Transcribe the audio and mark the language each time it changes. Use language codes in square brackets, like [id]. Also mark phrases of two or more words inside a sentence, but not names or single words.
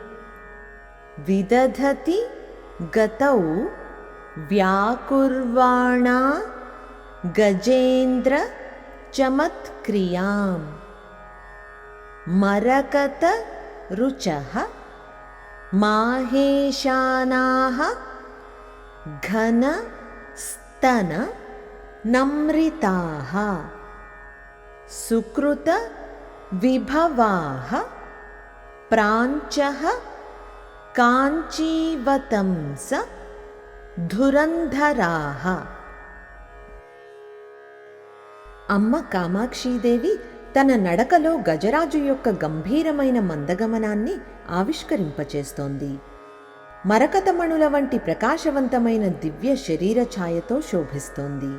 [sa] विदधति गतौ व्याकुर्वाणा गजेन्द्र चमत्क्रियाम् मरकत रुचः माहेशानाः घन स्तन नम्रिताः सुकृत विभवाः प्राञ्चः काञ्चीवतंस धुरन्धराः. [te] అమ్మ కామాక్షీదేవి తన నడకలో గజరాజు యొక్క గంభీరమైన మందగమనాన్ని ఆవిష్కరింపచేస్తోంది. మరకతమణుల వంటి ప్రకాశవంతమైన దివ్య శరీర ఛాయతో శోభిస్తోంది.